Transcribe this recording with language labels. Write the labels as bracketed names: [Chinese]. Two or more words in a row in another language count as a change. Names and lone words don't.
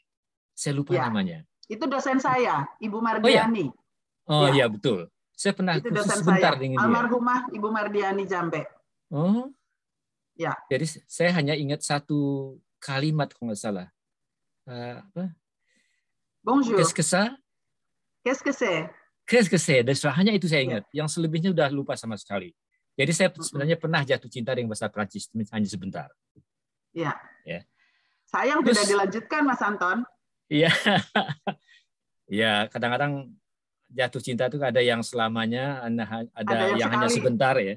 [Indonesian] Saya lupa namanya. Itu dosen saya, Ibu Mardiani. Oh iya betul. Saya pernah itu kursus dosen sebentar saya, dengan dia. Almarhumah Ibu Mardiani Jambe. Oh. Ya. Jadi saya hanya ingat satu kalimat kalau nggak salah. Apa? [French] Bonjour. Qu'est-ce que ça? Qu'est-ce que c'est? Qu'est-ce que c'est? [Indonesian] Hanya itu saya ingat. Yang selebihnya udah lupa sama sekali. Jadi saya sebenarnya pernah jatuh cinta dengan bahasa Prancis hanya sebentar. Iya. Ya. Sayang tidak dilanjutkan, Mas Anton. Iya. Ya, kadang-kadang jatuh cinta itu ada yang selamanya, ada yang hanya sebentar ya.